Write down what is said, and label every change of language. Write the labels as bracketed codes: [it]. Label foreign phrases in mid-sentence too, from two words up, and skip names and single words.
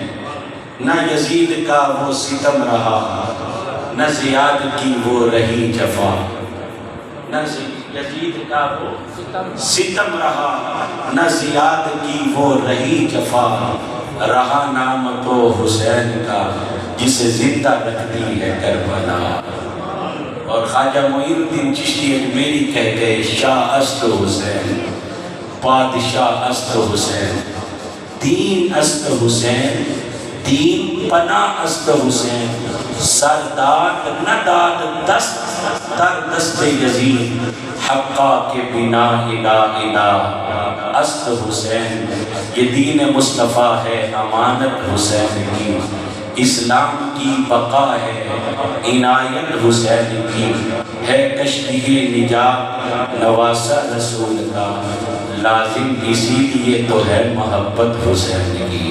[ur] نہ یزید کا وہ ستم رہا، نہ زیاد کی وہ رہی جفا، نہ یزید کا وہ ستم رہا، نہ زیاد کی وہ رہی جفا، رہا نام تو حسین کا جسے زندہ رکھتی ہے کربلا۔ اور خواجہ معین الدین چشتی اجمیری کہتے ہیں، [fa] شاہ است حسین، بادشاہ است حسین، دین است حسین، دین پناہ است حسین، سرداد نہ داد دست در دست یزید، حقا کے بنا الہ الہ است حسین۔ [ur] یہ دین مصطفیٰ ہے امانت حسین کی، اسلام کی بقا ہے عنایت حسین کی، ہے کشتی نجات نواسہ رسول کا، لازم اسی لیے تو ہے محبت حسین کی۔